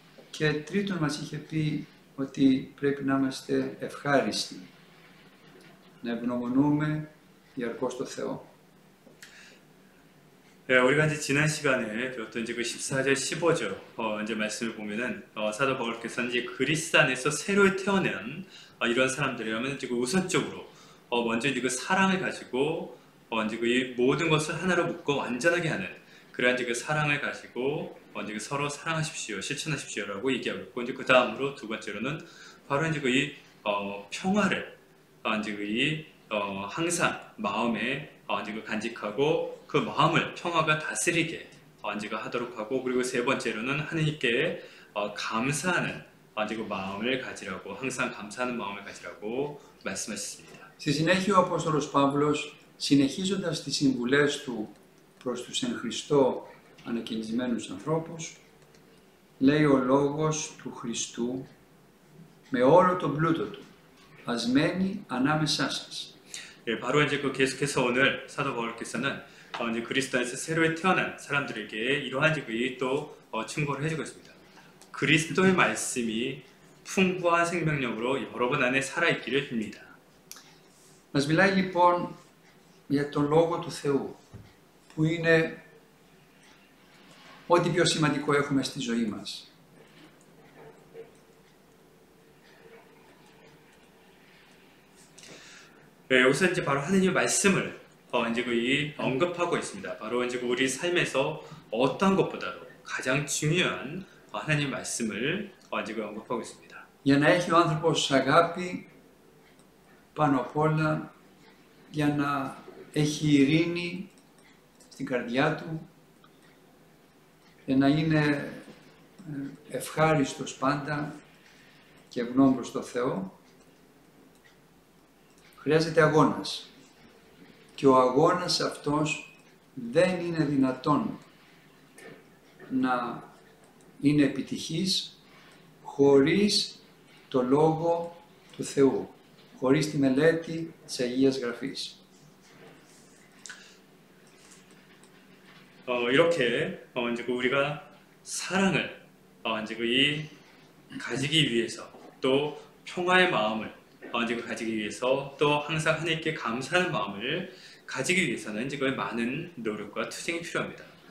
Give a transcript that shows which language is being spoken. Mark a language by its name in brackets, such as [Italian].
[Greek] Και τρίτον, μας είχε πει ότι πρέπει να είμαστε ευχάριστοι, να ευγνωμονούμε διαρκώς το Θεό. [Korean] 우리가 이제 지난 시간에 배웠던 이제 그 14절, 15절 이제 말씀을 보면은 사도 바울께서 이제 그리스도 안에서 새로 태어난 이런 사람들이라면 이제 그 우선적으로 먼저 이제 그 사랑을 가지고 이제 그 모든 것을 하나로 묶어 완전하게 하는 그러한 이제 그 사랑을 가지고 이제 그 서로 사랑하십시오, 실천하십시오라고 얘기하고 있고, 이제 그 다음으로 두 번째로는 바로 이제 그 평화를 이제 그 항상 마음에 이제 그 간직하고 그 마음을 평화가 다스리게 이제 그 하도록 하고, 그리고 세 번째로는 하느님께 감사하는 이제 그 마음을 가지라고, 항상 감사하는 마음을 가지라고 말씀하셨습니다. [Greek] Στη συνέχεια ο Απόστολος Παύλος, συνεχίζοντας τις συμβουλές του προς τους εν Χριστώ ανακοινισμένους ανθρώπους, λέει ο λόγος του Χριστού με όλο τον πλούτο του, ας μένει ανάμεσά σας. [Korean] 예, 바로 이제 그 계속해서 오늘 사도 바울께서는 이제 그리스도 안에서 새로 태어난 사람들에게 이러한 이제 또 충고를 해주고 있습니다. 그리스도의 말씀이 풍부한 생명력으로 여러분 안에 살아있기를 빕니다. [Greek] Μας μιλάει λοιπόν για τον Λόγο του Θεού, που είναι ό,τι πιο σημαντικό έχουμε στη ζωή μας. [Korean] 네, 여기서 이제 바로 하느님의 말씀을 이제 언급하고 있습니다. 바로 이제 우리 삶에서 어떠한 것보다도 가장 중요한 하나님의 말씀을 이제 언급하고 있습니다. [Greek] Για να έχει ο άνθρωπος αγάπη πάνω απ' όλα, για να έχει ειρήνη στην καρδιά του, για να είναι ευχάριστος πάντα και ευγνώμων προς το Θεό, χρειάζεται αγώνας. Και ο αγώνας αυτός δεν είναι δυνατόν να είναι επιτυχής χωρίς το Λόγο του Θεού, χωρίς τη μελέτη της Αγίας Γραφής. [Korean] 이렇게 이제 우리가 사랑을 이제 가지기 위해서, 또 평화의 마음을 이제 가지기 위해서, 또 항상 하나님께 감사하는 마음을 가지기 위해서는 이제 많은 노력과 투쟁이 필요합니다.